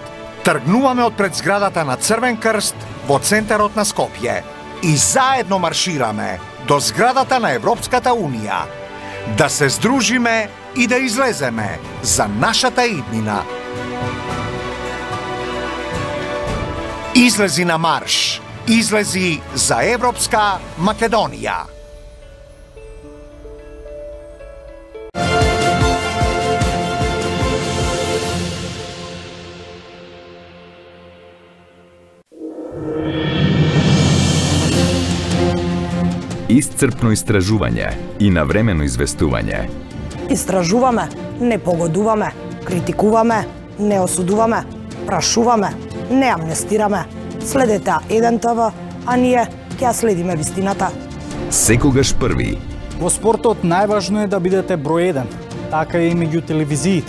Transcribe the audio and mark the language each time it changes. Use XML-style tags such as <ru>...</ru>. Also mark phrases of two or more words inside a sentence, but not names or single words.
<mk>Тргнуваме од пред зградата на Црвен крст во центарот на Скопје и заедно маршираме до зградата на Европската Унија. Да се здружиме и да излеземе за нашата иднина. Излези на марш. Излези за Европска Македонија. Iscrpno istražuvanje i навремено известување. Истражуваме, не погодуваме, критикуваме, не осудуваме, прашуваме, не амнестираме. Следете Еден ТВ, а ние ќе следиме вистината. Секогаш први. Во спортот најважно е да бидете број 1, така и меѓу телевизиите.</mk>